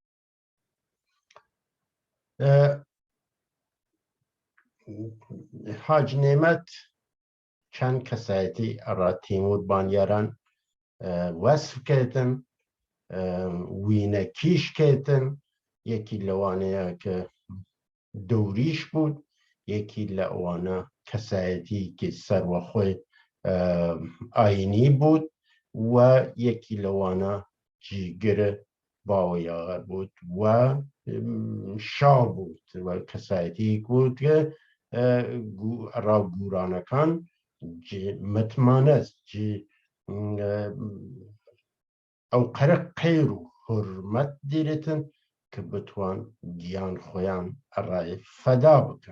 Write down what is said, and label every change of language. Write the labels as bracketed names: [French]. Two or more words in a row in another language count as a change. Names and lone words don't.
[Southern Kurdish] حاج نێمەت چەند کەسایەتی ئەڕا تەیموور بانیاران وەسف کردن، وینەکیش کردن. یەکی لەوانەیە کە دەوریش بود، یەکی لە ئەوانە کەسایەتیکی سەروەخۆی ئاینی بود و یەکی لەوانە جیگر باوەیەغا بود و شا بود و کەسایەتی بود کە ڕاوگورانەکان متمانەت ئەو قەرق قەیر و حورمەت دیرێتن کە بتوان گیان خۆیان ئەڕای فەدا بکەن.